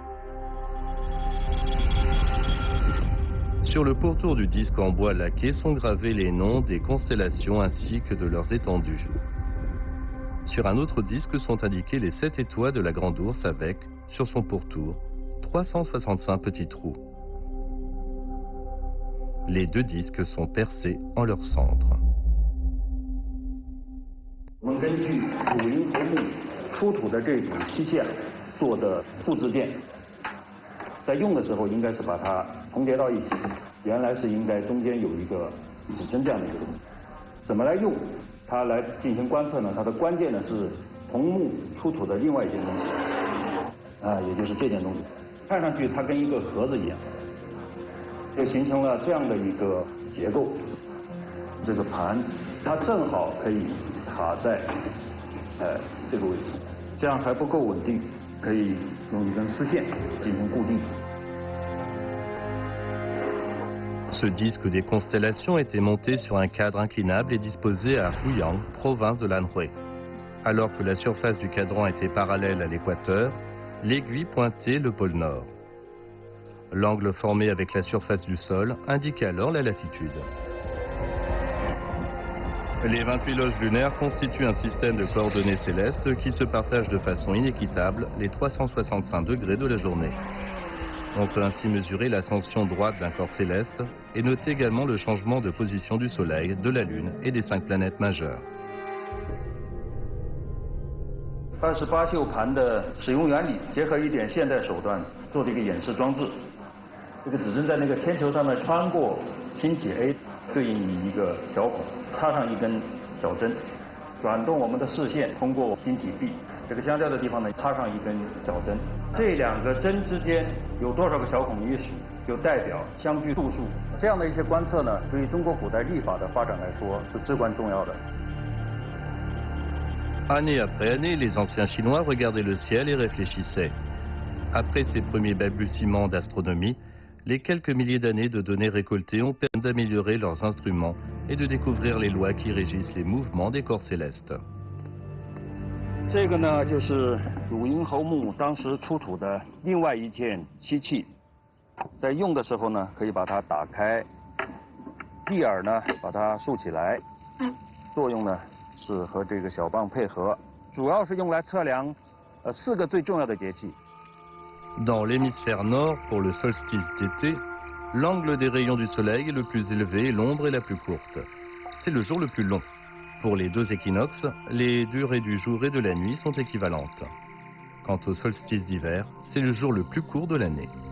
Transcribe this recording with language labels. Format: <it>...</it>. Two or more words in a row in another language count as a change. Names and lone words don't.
<fr>Sur le pourtour du disque en bois laqué sont gravés les noms des constellations ainsi que de leurs étendues. Sur un autre disque sont indiquées les 7 étoiles de la Grande Ourse avec, sur son pourtour, 365 petits trous. Les deux disques sont percés en leur centre.</fr> <zh>我们根据武林节目出土的这种器械做的复制件， 在用的时候应该是把它重叠到一起，原来是应该中间有一个指针这样的一个东西。怎么来用它来进行观测呢？它的关键呢是桐木出土的另外一件东西，也就是这件东西，看上去它跟一个盒子一样，就形成了这样的一个结构。这个盘它正好可以卡在这个位置，这样还不够稳定，可以用一根丝线进行固定。</zh> <fr>Ce disque des constellations était monté sur un cadre inclinable et disposé à Fuyang, province de l'Anhui. Alors que la surface du cadran était parallèle à l'équateur, l'aiguille pointait le pôle nord. L'angle formé avec la surface du sol indiquait alors la latitude. Les 28 loges lunaires constituent un système de coordonnées célestes qui se partagent de façon inéquitable les 365 degrés de la journée. On peut ainsi mesurer l'ascension droite d'un corps céleste et noter également le changement de position du Soleil, de la Lune et des 5 planètes majeures.</fr> <zh>28 宿盘的使用原理，结合一点现代手段做的一个演示装置。这个指针在那个天球上面穿过星体 A， 对应于一个小孔，插上一根小针，转动我们的视线，通过星体 B 这个相交的地方呢，插上一根小针。这两个针之间有多少个小孔一数，就代表相距度数。这样的一些观测呢，对于中国古代历法的发展来说是至关重要的。</zh> <fr>Année après année, les anciens Chinois regardaient le ciel et réfléchissaient. Après ces premiers balbutiements d'astronomie, les quelques milliers d'années de données récoltées ont permis d'améliorer leurs instruments et de découvrir les lois qui régissent les mouvements des corps célestes.</fr> <zh>这个呢，就是汝阴侯墓当时出土的另外一件漆器，在用的时候呢，可以把它打开，蒂耳呢把它竖起来，作用呢。是和这个小棒配合，主要是用来测量4个最重要的节气。</zh> <fr>Dans l'hémisphère nord, pour le solstice d'été, l'angle des rayons du soleil est le plus élevé et l'ombre est la plus courte. C'est le jour le plus long. Pour les 2 équinoxes, les durées du jour et de la nuit sont équivalentes. Quant au solstice d'hiver, c'est le jour le plus court de l'année.</fr>